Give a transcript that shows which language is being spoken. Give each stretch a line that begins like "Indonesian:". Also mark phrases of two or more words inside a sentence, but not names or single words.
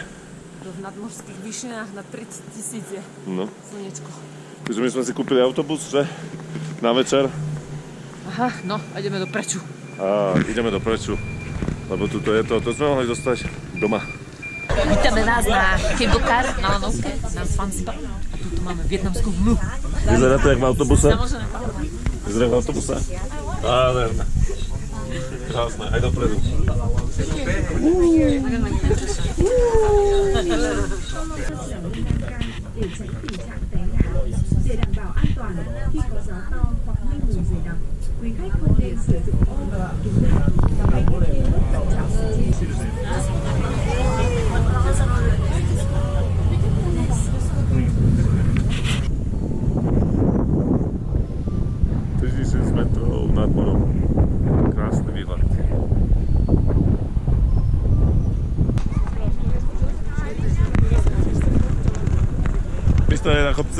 Slovak: V nadmorských výšinách na 30 000 je slnečko. Takže my sme si kúpili autobus, že? Na večer. Aha, no, a ideme do Preču. Ideme do Preču, lebo tuto je to sme mohli dostať doma. Vítame nás na
English: cable car,
Slovak: na lanovke, na Zanzibar. A tuto máme vietnamskú hmlu. Vyzerá to jak v autobuse? Samozrejme, pamätám. Vyzerá v autobuse? Nádherné. Krásne, aj dopredu.
Vietnamese: để đảm bảo an toàn khi có gió to hoặc mây mù dày đặc, quý khách không nên sử dụng ô kính đen và hãy ưu tiên cẩn trọng
Slovak: metrov nad morom. Krásny výhľad. Pišta je na kopci.